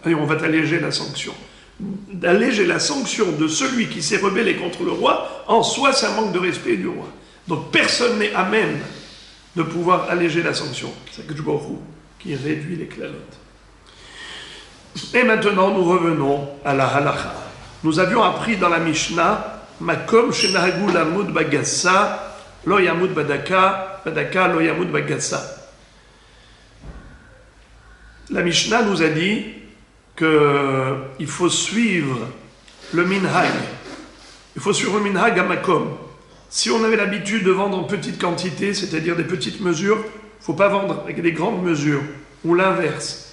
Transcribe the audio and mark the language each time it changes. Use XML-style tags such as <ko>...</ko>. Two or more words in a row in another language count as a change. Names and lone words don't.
<fr>Allez, on va t'alléger la sanction. » D'alléger la sanction de celui qui s'est rebellé contre le roi, en soi, c'est un manque de respect du roi. Donc personne n'est à même de pouvoir alléger la sanction. C'est que</fr> <he>ברוך הוא</he> <fr>qui réduit les clalotes. Et maintenant, nous revenons à la halacha. Nous avions appris dans la Mishnah</fr> <he>מקום שנהגו למוד בגסה לא ימוד בדקה בדקה לא ימוד בגסה.</he> <fr>La Mishnah nous a dit qu'il faut suivre le minhag. Il faut suivre le minhag à Makom. Si on avait l'habitude de vendre en petite quantité, c'est-à-dire des petites mesures, il ne faut pas vendre avec des grandes mesures, ou l'inverse.</fr>